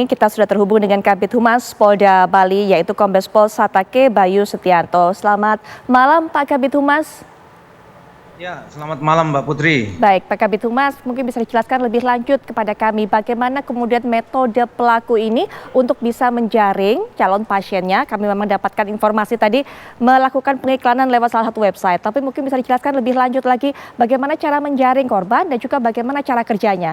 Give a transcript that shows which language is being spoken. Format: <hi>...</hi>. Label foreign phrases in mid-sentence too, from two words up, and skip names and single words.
<id>Kita sudah terhubung dengan Kabid Humas Polda Bali, yaitu Kombes Pol Satake Bayu Setianto. Selamat malam, Pak Kabid Humas. Ya, selamat malam Mbak Putri. Baik, Pak Kabid Humas, mungkin bisa dijelaskan lebih lanjut kepada kami bagaimana kemudian metode pelaku ini untuk bisa menjaring calon pasiennya. Kami memang dapatkan informasi tadi melakukan pengiklanan lewat salah satu website, tapi mungkin bisa dijelaskan lebih lanjut lagi bagaimana cara menjaring korban dan juga bagaimana cara kerjanya.</id>